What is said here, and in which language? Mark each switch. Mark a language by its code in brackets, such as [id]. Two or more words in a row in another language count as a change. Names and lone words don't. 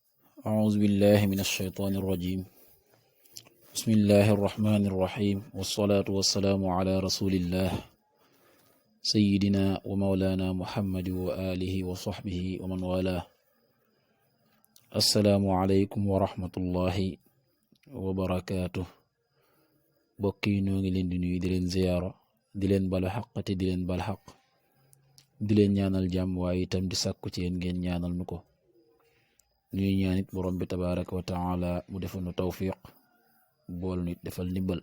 [ar] أعوذ بالله من الشيطان الرجيم. بسم الله الرحمن الرحيم، والصلاة والسلام على رسول الله سيدنا ومولانا محمد وآله وصحبه ومن والاه. السلام عليكم ورحمة الله وبركاته. [wo] bokki noo ngi leen di nuyu di leen ziyaara di leen balu xaq te di leen bal xaq di leen ñaanal jàmm waaye itam di sàkku ci yéen ngeen ñaanal nu ko. ñuy ñaanit borom bi [ar] تبارك وتعالى [wo] mu defal nu tawfiq bool nit defal ndimbal.